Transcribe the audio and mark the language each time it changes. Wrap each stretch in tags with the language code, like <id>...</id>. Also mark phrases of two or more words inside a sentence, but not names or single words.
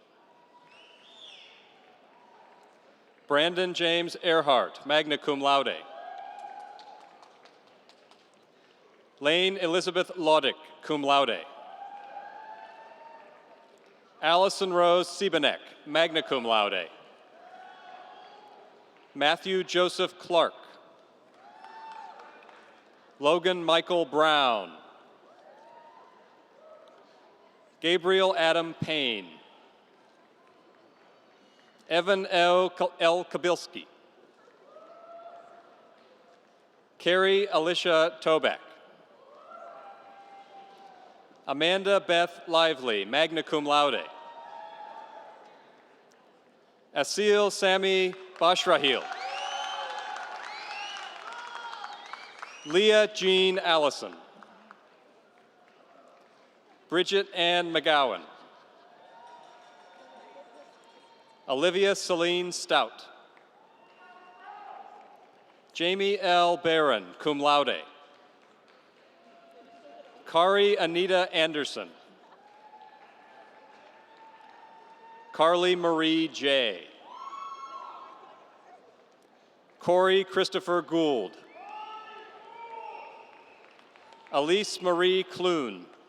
<en>Brandon James Earhart,</en> <la>magna cum laude.</la> <en>Lane Elizabeth Laudick,</en> <la>cum laude.</la> <en>Allison Rose Siebenek,</en> <la>magna cum laude.</la> <en>Matthew Joseph Clark. Logan Michael Brown. Gabriel Adam Payne. Evan L. Kabilski. Carrie Alicia Toback. Amanda Beth Lively,</en> <la>magna cum laude.</la> <en>Asil Sami Bashrahil. Leah Jean Allison. Bridget Ann McGowan. Olivia Celine Stout. Jamie L. Barron,</en> <la>cum laude.</la> <en>Kari Anita Anderson. Carly Marie J. Corey Christopher Gould. Elise Marie Clune.</en>